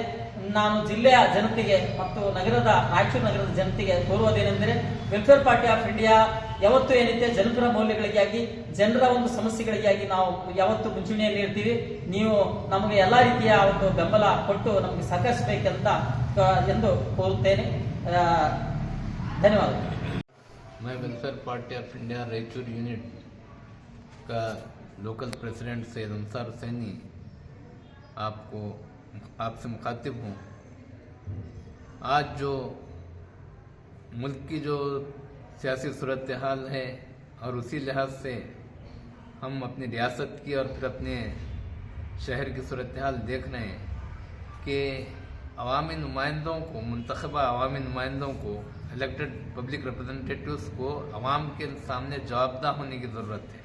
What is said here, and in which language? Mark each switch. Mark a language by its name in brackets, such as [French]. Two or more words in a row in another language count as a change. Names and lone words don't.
[Kannada] ನಾನು ಜಿಲ್ಲೆಯ ಜನತೆಗೆ ಮತ್ತು ರಾಯಚೂರು ನಗರದ ಜನತೆಗೆ ಕೋರುವುದೇನೆಂದರೆ ವೆಲ್ಫೇರ್ ಪಾರ್ಟಿ ಆಫ್ ಇಂಡಿಯಾ ಯಾವತ್ತು ಏನೈತೆ ಜನಪರ ಮೌಲ್ಯಗಳಿಗಾಗಿ ಜನರ ಒಂದು ಸಮಸ್ಯೆಗಳಿಗಾಗಿ ನಾವು ಯಾವತ್ತು ಮುಂಚೂಣಿಯಲ್ಲಿ ಇರ್ತೀವಿ. ನೀವು ನಮಗೆ ಎಲ್ಲಾ ರೀತಿಯ ಒಂದು ಬೆಂಬಲ ಕೊಟ್ಟು ನಮಗೆ ಸಹಕರಿಸಬೇಕೆಂದ ಎಂದು ಕೋರುತ್ತೇನೆ. ಧನ್ಯವಾದ. [Urdu] میں ویلفیئر پارٹی آف انڈیا رائچور یونٹ کا [English] local president [Urdu] سید انصار حسینی آپ سے مخاطب ہوں. آج جو ملک کی جو سیاسی صورت حال ہے اور اسی لحاظ سے ہم اپنی ریاست کی اور پھر اپنے شہر کی صورت حال دیکھ رہے ہیں کہ عوامی نمائندوں کو، منتخبہ عوامی نمائندوں کو, मुंतखबा अवामी नुमाइंदों को, [English] elected public representatives [Urdu] کو عوام کے سامنے جوابدہ ہونے کی ضرورت ہے.